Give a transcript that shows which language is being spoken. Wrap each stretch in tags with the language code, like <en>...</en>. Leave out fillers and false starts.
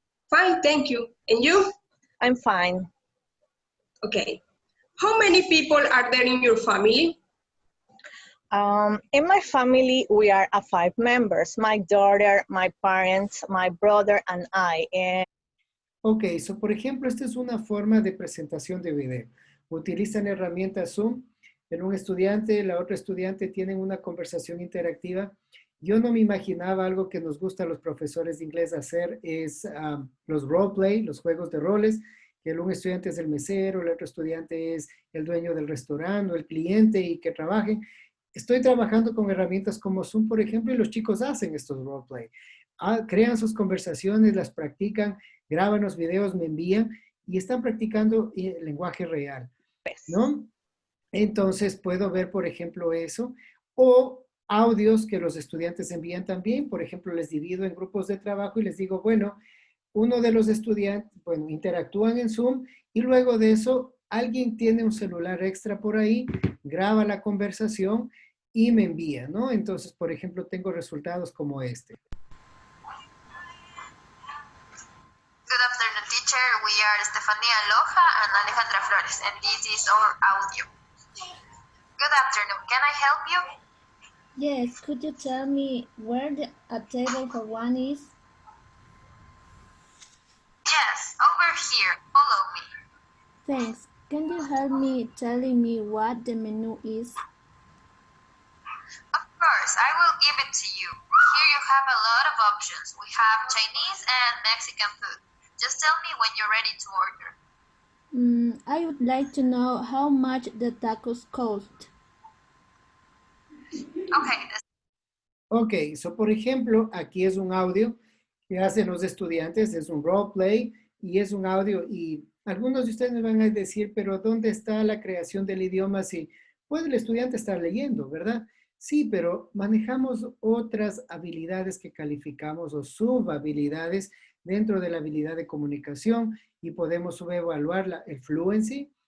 <en>Fine, thank you. And you? I'm fine. Okay. How many people are there in your family? In my family, we are 5 members. My daughter, my parents, my brother, and I.</en> <es>Ok, so por ejemplo, esta es una forma de presentación de video. Utilizan herramientas Zoom. En un estudiante, la otra estudiante tienen una conversación interactiva. Yo no me imaginaba algo que nos gusta a los profesores de inglés hacer, es los roleplay, los juegos de roles, que un estudiante es el mesero, el otro estudiante es el dueño del restaurante o el cliente y que trabajen. Estoy trabajando con herramientas como Zoom, por ejemplo, y los chicos hacen estos roleplay. Crean sus conversaciones, las practican, graban los videos, me envían y están practicando el lenguaje real, ¿no? Entonces puedo ver, por ejemplo, eso. O audios que los estudiantes envían también. Por ejemplo, les divido en grupos de trabajo y les digo, bueno, uno de los estudiantes, bueno, interactúan en Zoom y luego de eso alguien tiene un celular extra por ahí, graba la conversación y me envía, ¿no? Entonces, por ejemplo, tengo resultados como este.</es> <en>Good afternoon, teacher. We are Estefania Loja and Alejandra Flores, and this is our audio. Good afternoon. Can I help you? Yes, could you tell me where a table for one is? Yes, over here. Follow me. Thanks. Can you help me telling me what the menu is? Of course, I will give it to you. Here you have a lot of options. We have Chinese and Mexican food. Just tell me when you're ready to order. I would like to know how much the tacos cost. Okay.</en> <es>Ok, so por ejemplo, aquí es un audio que hacen los estudiantes, es un roleplay y es un audio y algunos de ustedes me van a decir, pero ¿dónde está la creación del idioma si puede el estudiante estar leyendo, verdad? Sí, pero manejamos otras habilidades que calificamos o subhabilidades dentro de la habilidad de comunicación y podemos subevaluar el fluency.</es>